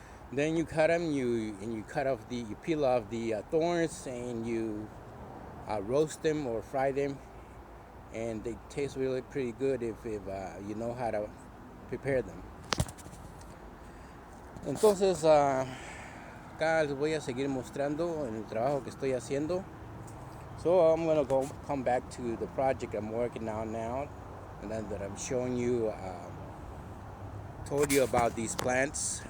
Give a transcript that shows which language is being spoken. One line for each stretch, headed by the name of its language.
English: Then you cut them, you peel off the thorns, and you roast them or fry them, and they taste really pretty good if you know how to prepare them. Entonces
Spanish: acá les voy a seguir mostrando el trabajo que estoy haciendo.
English: So I'm going to come back to the project I'm working on now, and then that I'm showing you, told you about these plants.